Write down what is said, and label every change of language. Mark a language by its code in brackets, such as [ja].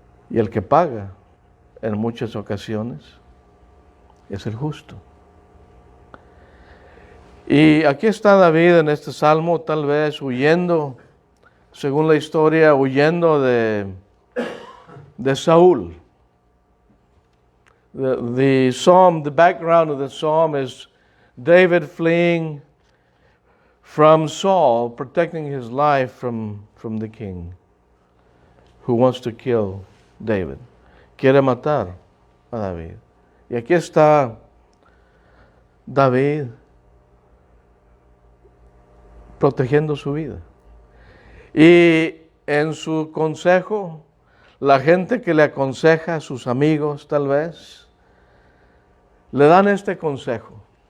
[es] Y el que paga en muchas ocasiones es el justo. Y aquí está David en este salmo, tal vez huyendo, según la historia, huyendo de Saúl. [en] The background of the psalm is David fleeing from Saul, protecting his life from the king, who wants to kill David. [es] Quiere matar a David. Y aquí está David protegiendo su vida. Y en su consejo, la gente que le aconseja, sus amigos tal vez, le dan este consejo.